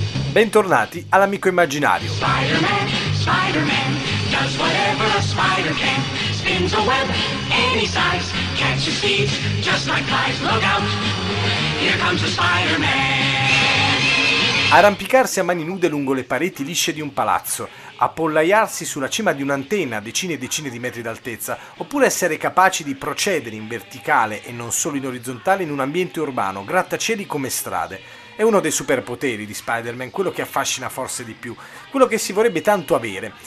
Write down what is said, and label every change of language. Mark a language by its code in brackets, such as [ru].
[it] Bentornati all'Amico Immaginario. [en] Spider-Man, Spider-Man, does whatever a spider can. Spins a web, any size, catches thieves, just like flies. Look out, here comes a Spider-Man. [it] Arrampicarsi a mani nude lungo le pareti lisce di un palazzo, appollaiarsi sulla cima di un'antenna a decine e decine di metri d'altezza, oppure essere capaci di procedere in verticale e non solo in orizzontale in un ambiente urbano, grattacieli come strade. È uno dei superpoteri di Spider-Man, quello che affascina forse di più, quello che si vorrebbe tanto avere.